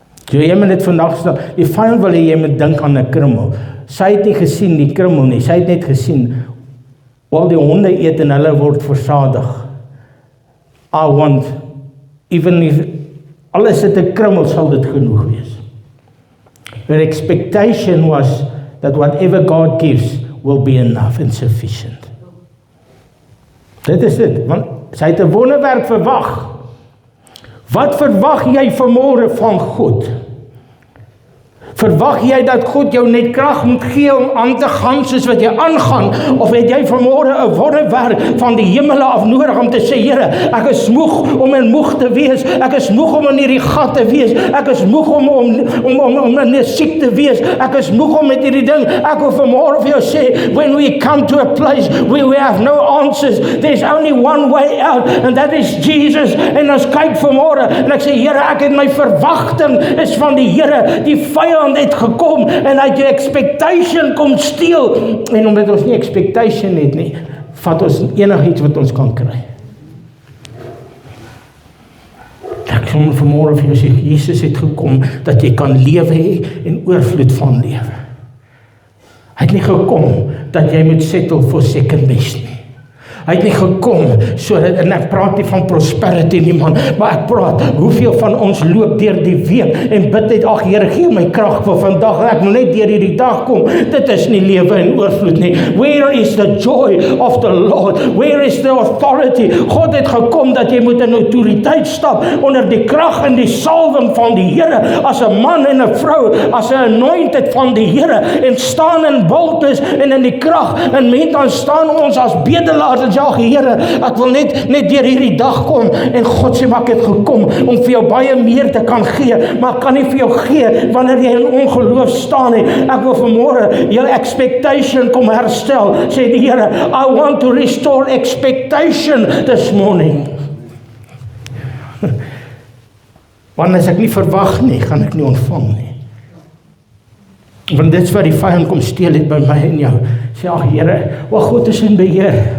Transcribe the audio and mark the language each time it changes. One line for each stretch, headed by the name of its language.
Afrikaans: So jy moet dit vandag staan, die vyand wil jy moet dink aan 'n krummel. Sy het nie gesien die krummel nie, sy het net gesien, al die honde eet en hulle word versadig.
English: I want, even if,
Afrikaans: alles het 'n krummel, sal dit genoeg wees.
English: Her expectation was that whatever God gives will be enough and sufficient.
Afrikaans: Dit is dit, want sy het 'n wonderwerk verwag. Wat verwag jy vanmôre van God? Verwag jy dat God jou net krag moet gee om aan te gaan soos wat jy aangaan, of het jy vanmôre 'n wonderwerk van die hemele af nodig om te sê, Here, ek is moeg om in moeg te wees, ek is moeg om in hierdie gat te wees, ek is moeg om in 'n siek te wees, ek is moeg om met hierdie ding. Ek wil vanmôre vir jou sê,
English: when we come to a place where we have no answers, there's only one way out, and that is Jesus.
Afrikaans: En ons kyk vanmôre en ek sê, Here, ek het my verwagting is van die Here. Die vyand het gekom en hy het jou expectation kom steel, en omdat ons nie expectation het nie, vat ons enigiets wat ons kan kry. Ek sê vanmôre vir jou sê, Jesus het gekom dat jy kan lewe hê en oorvloed van lewe. Hy het nie gekom dat jy moet
English: settle for second best
Afrikaans: nie. Hy het nie gekom sodat, en ek praat nie van prosperity nie man, maar ek praat, hoeveel van ons loop deur die week en bid net, ag Here, gee my krag vir vandag, ek wil net deur hierdie dag kom. Dit is nie lewe in oorvloed nie.
English: Where is the joy of the Lord? Where is the authority?
Afrikaans: God het gekom dat jy moet in autoriteit stap onder die krag en die salwing van die Here, as 'n man en 'n vrou, as 'n anointed van die Here, en staan in boldness en in die krag, en met dan staan ons as bedelaars en sê, ag Here, ek wil net deur hierdie dag kom, en God sê, maar ek het gekom om vir jou baie meer te kan gee, maar ek kan nie vir jou gee wanneer jy in ongeloof staan nie. Ek wil vanmôre jou expectation kom herstel, sê die Here,
English: I want to restore expectation this morning.
Afrikaans: Want as ek nie verwag nie, gaan ek nie ontvang nie. Want dit is wat die vyand kom steel het by my en jou. Sê, ag Here, God is in beheer.